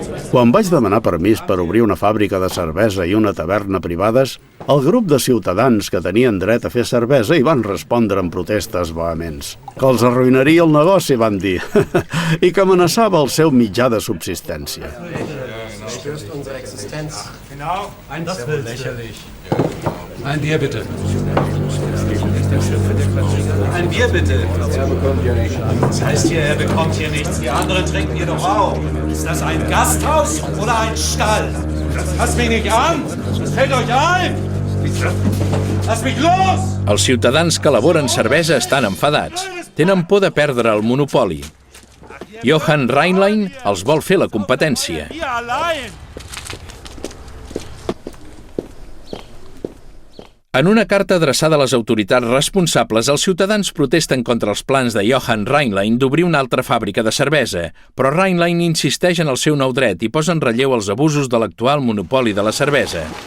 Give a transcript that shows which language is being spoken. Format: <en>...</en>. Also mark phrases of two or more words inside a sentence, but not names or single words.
<ca>Quan vaig demanar permís per obrir una fàbrica de cervesa i una taverna privades, el grup de ciutadans que tenien dret a fer cervesa hi van respondre amb protestes vehements. Que els arruïnaria el negoci, van dir, i que amenaçava el seu mitjà de subsistència.</ca> <de>Ein Bier bitte. Ein Bier bitte. Das heißt hier, er bekommt hier nichts. Die anderen trinken hier doch auch. Ist das ein Gasthaus oder ein Stall? Lasst mich nicht an! Was fällt euch ein? Lasst mich los!</de> <ca>Els ciutadans que elaboren cervesa estan enfadats. Tenen por de perdre el monopoli. Johann Rheinlein els vol fer la competència. En una carta adreçada a les autoritats responsables, els ciutadans protesten contra els plans de Johann Rheinlein d'obrir una altra fàbrica de cervesa, però Rheinlein insisteix en el seu nou dret i posa en relleu els abusos de l'actual monopoli de la cervesa.</ca>